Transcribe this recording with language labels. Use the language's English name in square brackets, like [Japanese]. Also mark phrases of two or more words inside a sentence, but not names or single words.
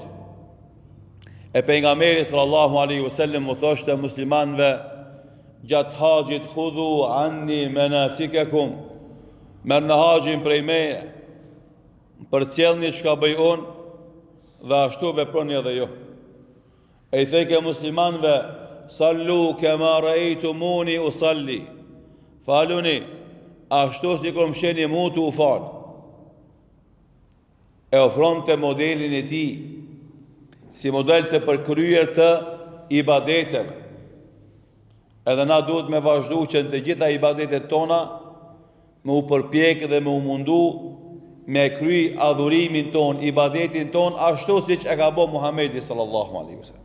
[Albanian] E pejgamberi [Arabic] صلى الله عليه وسلم [Albanian] u thoshte muslimanëve gjatë haxhit [Arabic] خذوا عني مناسككم, [Albanian] merrni haxhin prej meje, përcjellni çka bëj unë dhe ashtu veproni edhe ju. E i theke muslimanëve [Arabic] صلوا كما رأيتموني أصلي, [Albanian] faluni ashtu si kur më shihni mua tu fal. E ofronte modelin e tij si model të përkryer të ibadeteve. Edhe na duhet me vazhdu që në të gjitha ibadetet tona me u përpjek dhe me u mundu me kry adhurimin ton, ibadetin ton, ashtu si që e ka bo Muhamedi [Arabic] صلى الله عليه وسلم.